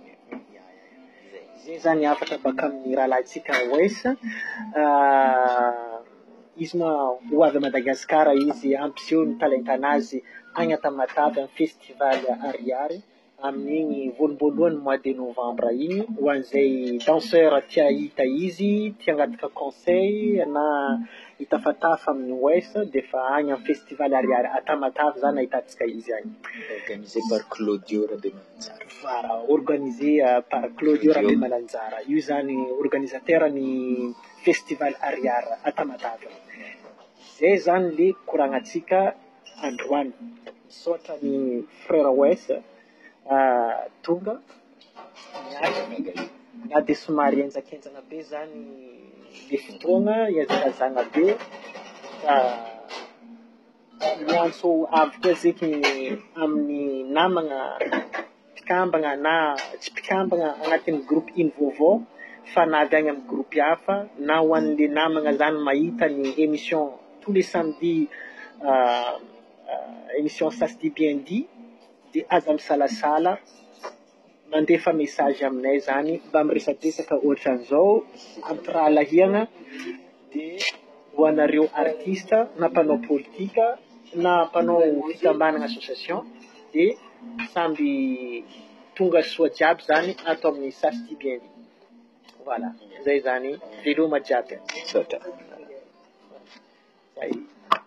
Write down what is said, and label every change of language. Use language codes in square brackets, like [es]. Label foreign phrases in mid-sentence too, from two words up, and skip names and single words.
[mg] zay zany afatra baka amin'ny raha latsika oesa izy ma ho avy Madagasikara izy ampiseho ny talentanazy agny Tamatavy amin'ny festival Ariary amin'igny voalohan'ny [fr] mois de novembre [mg] igny ho an'izay danseur tia hita izy tia hangataka conseil na hitafatafa amin'ny ouest de fa agny amin'ny festival Ariary à Tamatavy zany ahitantsika izy agny [fr] organisé par Claudio Rabemanjara. Voilà, organisé par Claudio Rabemanjara. [mg] Io zany organisateur ny festival Ariary à Tamatavy. Zay zany le koragnantsika androany misaotra ny frère ouest tonga miaraka na de somary enjakenjana be zany le fotoagna iazakazagna be miantso avy koa zeky amin'ny namagna mpikambagna na tsy mpikambagna agnatin'ny groupe iny vaovao fa navy agny amin'ny groupe hafa na ho an'le namagna zany mahita ny [fr] émission tous les samedis [mg] émission ça se dit bien dit de aza misalasala mandefa message aminay zany mba miresadresaka ohatran'izao ampirahalahiagna de ho anareo artista na mpanao politika na mpanao fikambanana association de samby tonga soa jiaby zany atao amin'ny ça se dit bien dit. Voilà, zay zany veloma jiaby. Sotra. Zay.